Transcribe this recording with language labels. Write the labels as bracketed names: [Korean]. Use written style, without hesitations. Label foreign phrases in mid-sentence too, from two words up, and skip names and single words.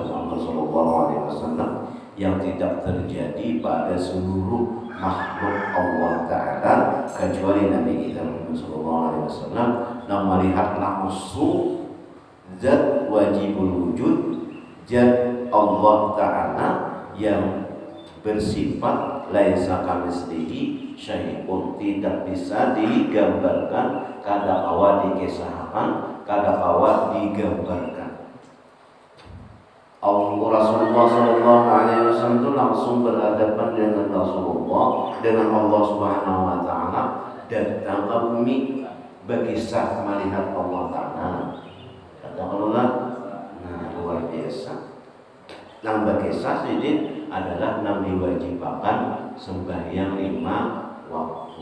[Indonesian] Muhammad [Arabic] sallallahu alaihi wasallam [Indonesian] yang tidak terjadi pada seluruh makhluk Allah taala kecuali Nabi kita Muhammad [Arabic] sallallahu alaihi wasallam [Indonesian] yang melihat langsung zat [Arabic] wajibul wujud, [Indonesian] zat Allah taala yang bersifat [Arabic] laisa kamitslihi syai'un, [Indonesian] tidak bisa digambarkan, [Banjar] kada kawa dikisahkan, kada kawa digambarkan. [Indonesian] Rasulullah [Arabic] sallallahu alaihi wasallam [Indonesian] itu langsung berhadapan dengan Rasulullah, dengan Allah [Arabic] Subhanahu wa taala, [Indonesian] datang ke bumi berkisah melihat Allah taala. Katakanlah, luar biasa. Yang berkisah ini adalah yang diwajibkan sembahyang 5 waktu.